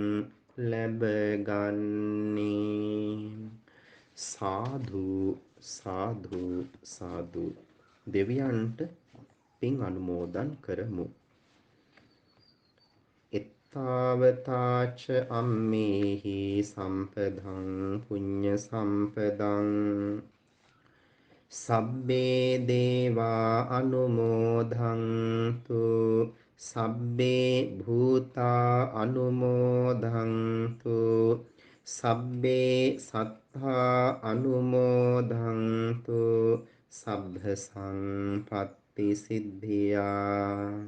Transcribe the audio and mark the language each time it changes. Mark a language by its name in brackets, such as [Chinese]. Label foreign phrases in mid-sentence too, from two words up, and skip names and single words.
[Sinhala] ලැබගන්නේ සාදු සාදු සාදු දෙවියන්ට පින් අනුමෝදන් කරමු [Pali] එත්තාවතාච අම්මේහි සම්පදං පුඤ්ඤ සම්පදං සබ්බේ දේවා අනුමෝදන්තු සබ්බේ භූතා අනුමෝදන්තු සබ්බේ සත්තා අනුමෝදන්තු සබ්බ සංපත්ති සිද්ධියා